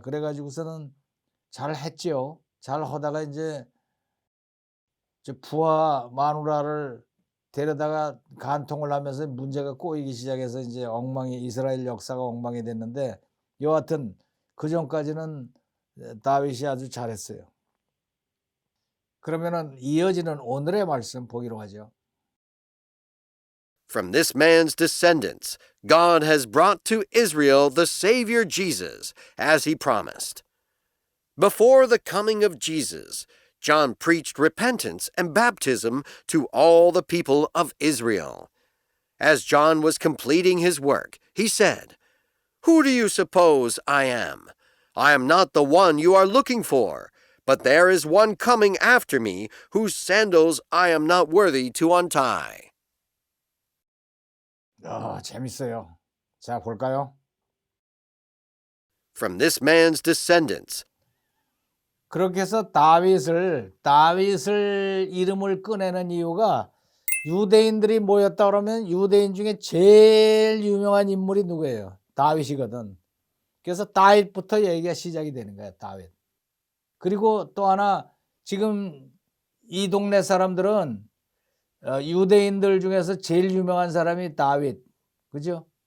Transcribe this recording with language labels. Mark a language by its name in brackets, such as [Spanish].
[Korean] 그래가지고서는 잘 했죠. 잘 하다가 이제 부하 마누라를 데려다가 간통을 하면서 문제가 꼬이기 시작해서 이제 이스라엘 역사가 엉망이 됐는데, 여하튼 그 전까지는 다윗이 아주 잘했어요. 그러면은 이어지는 오늘의 말씀 보기로 하죠. [English] From this man's descendants, God has brought to Israel the Savior Jesus, as he promised. Before the coming of Jesus, John preached repentance and baptism to all the people of Israel. As John was completing his work, he said, "Who do you suppose I am? I am not the one you are looking for, but there is one coming after me whose sandals I am not worthy to untie." [Korean] 재밌어요. 자, 볼까요? [English] From this man's descendants. [Korean] 그렇게 해서 다윗을 이름을 꺼내는 이유가, 유대인들이 모였다 그러면 유대인 중에 제일 유명한 인물이 누구예요? 다윗이거든. 그래서 다윗부터 얘기가 시작이 되는 거야, 다윗. 그리고 또 하나, 지금 이 동네 사람들은 유대인들 중에서 제일 유명한 사람이 다윗, 그죠?